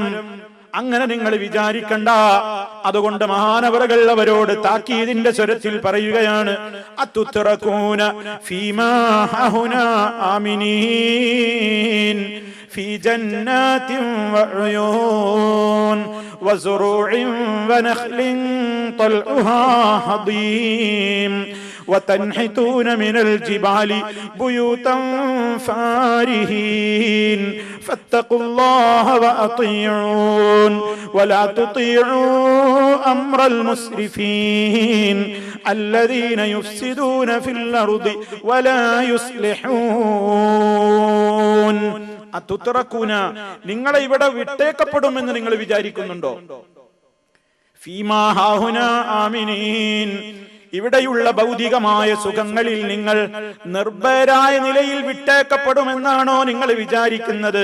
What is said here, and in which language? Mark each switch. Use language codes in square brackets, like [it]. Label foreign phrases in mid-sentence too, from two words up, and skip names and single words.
[ml] അങ്ങനെ നിങ്ങൾ വിചാരിക്കണ്ട. അതുകൊണ്ട് മഹാനവറുകൾ അവരോട് താക്കീതിന്റെ സ്വരത്തിൽ പറയുകയാണ്, [ar] أتتركون فيما هاهنا آمنين في جنات وعيون وزروع ونخل طلعها هضيم وتنحتون من الجبال بيوتا فارهين فاتقوا الله وأطيعون ولا تطيعوا أمر المسرفين الذين يفسدون في الأرض ولا يصلحون. [ml] അതുതറക്കൂന, നിങ്ങളെ ഇവിടെ വിട്ടേക്കപ്പെടുമെന്ന് നിങ്ങൾ വിചാരിക്കുന്നുണ്ടോ? [ar] فيما هاهنا آمنين, [ml] ഇവിടെയുള്ള ഭൗതികമായ സുഖങ്ങളിൽ നിങ്ങൾ നിർഭയരായ നിലയിൽ വിട്ടേക്കപ്പെടുമെന്നാണോ നിങ്ങൾ വിചാരിക്കുന്നത്?